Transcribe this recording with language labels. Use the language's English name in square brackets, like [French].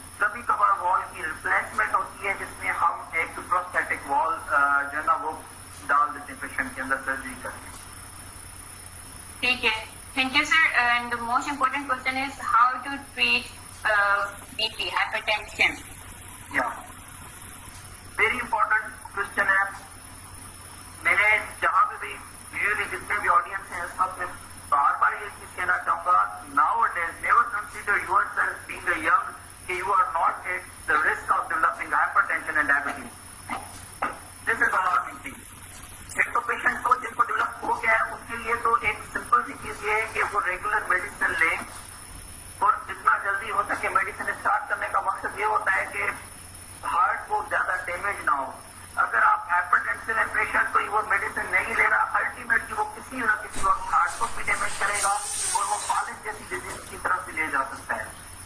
[Urdu] کبھی کبھار وال کی ریپلیسمنٹ ہوتی ہے جس میں ہم ایک پروستیٹک وال جو ہے نا وہ ڈال دیتے ہیں پیشنٹ کے اندر سرجری کر کے. ٹھیک ہے, [English] Thank you sir. And most important question is how to treat BP, hypertension. Yeah, very important question [Urdu] ہے. میں نے جہاں پہ بھی یوزلی جتنے بھی آڈینس ہیں اس وقت میں بات [English] consider yourself being a young, you are not at the risk of developing hypertension and diabetes. This is alarming thing. [Urdu] ایک تو پیشنٹ کو جن کو ڈیولپ ہو گیا ہے اس کے لیے تو ایک سمپل سی چیز یہ ہے کہ وہ ریگولر میڈیسن لیں اور جتنا جلدی ہو سکے میڈیسن اسٹارٹ کرنے کا مقصد یہ ہوتا ہے کہ ہارٹ کو زیادہ ڈیمیج نہ ہو. اگر آپ ہائپر ٹینشن ہے پیشنٹ تو وہ میڈیسن نہیں لے رہا, الٹیمیٹلی وہ کسی نہ کسی وقت ہارٹ کو بھی ڈیمیج کرے گا اور وہ فالج جیسی ڈیزیز کی طرف بھی لے جا سکتا ہے.